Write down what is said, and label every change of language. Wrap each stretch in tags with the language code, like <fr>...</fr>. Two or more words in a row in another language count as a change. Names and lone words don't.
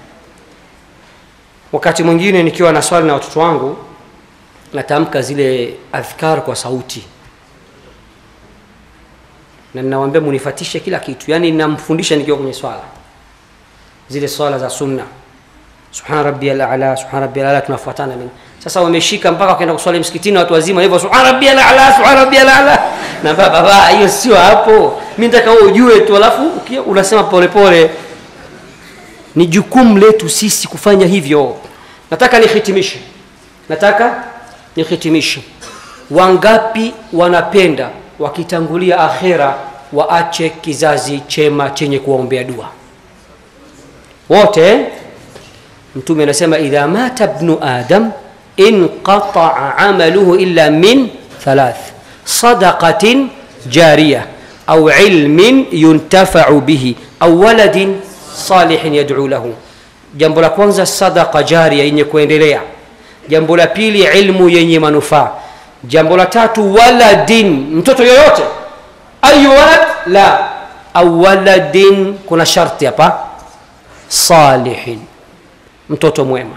<sw>Wakati mwingine nikiwa na swali na watoto wangu, natamka zile adhkar kwa sauti, na ninawaambia munifatishe kila kitu. Yani ninamfundisha nikiwa kwenye swala, zile swala za sunna,</sw> <ar>سبحان ربي الأعلى، سبحان ربي الأعلى,</ar> <sw>tunafuatana mimi. Sasa wameshika mpaka wakaenda kuswali msikitini watu wazima hivyo,</sw> <ar>سبحان ربي الأعلى، سبحان ربي الأعلى.</ar> <sw>Na baba, hiyo sio hapo. Mimi nataka wewe ujue tu, alafu unasema pole. Ni jukumu letu sisi kufanya hivyo. Nataka nihitimishe. Wangapi wanapenda wakitangulia akhera waache kizazi chema chenye kuombea dua? Wote. Mtume anasema</sw> <ar>إذا مات ابن آدم انقطع عمله إلا من ثلاث: صدقة جارية أو علم ينتفع به أو ولد صالح يدعو له.</ar> <sw>Jambo la kwanza,</sw> <ar>صدقة جارية</ar> <sw>yenye kuendelea. Jambo la pili, ilmu yenye manufaa. Jambo la tatu, waladin, mtoto yoyote.</sw> <ar>أي ولد?</ar> <sw>La,</sw> <ar>أو ولد,</ar> <sw>kuna sharti hapa, salihin, mtoto mwema.</sw>